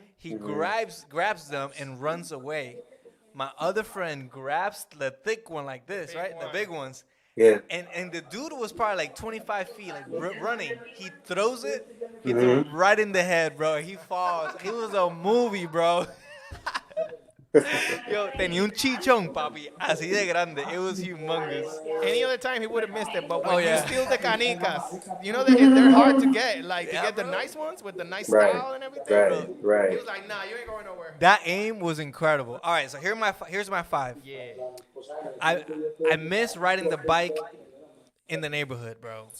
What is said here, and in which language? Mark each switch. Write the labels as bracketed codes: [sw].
[en] He grabs them and runs away. My other friend grabs the thick one like this, right? The big ones. Yeah. And the dude was probably like 25 feet, like running. He throws it. He threw it right in the head, bro. He falls. It was a movie, bro. [es] Yo, tenía un chichón, papi, así de grande. [en] It was humongous. Any other time he would have missed it, but when Oh, you yeah. steal the canicas, they're hard to get. Like to Yeah, get the bro. nice ones with the nice Right. style and everything. He Right. was like, "Nah, you ain't going nowhere." That aim was incredible. All right, so here's my 5. Yeah. I miss riding the bike in the neighborhood, bro.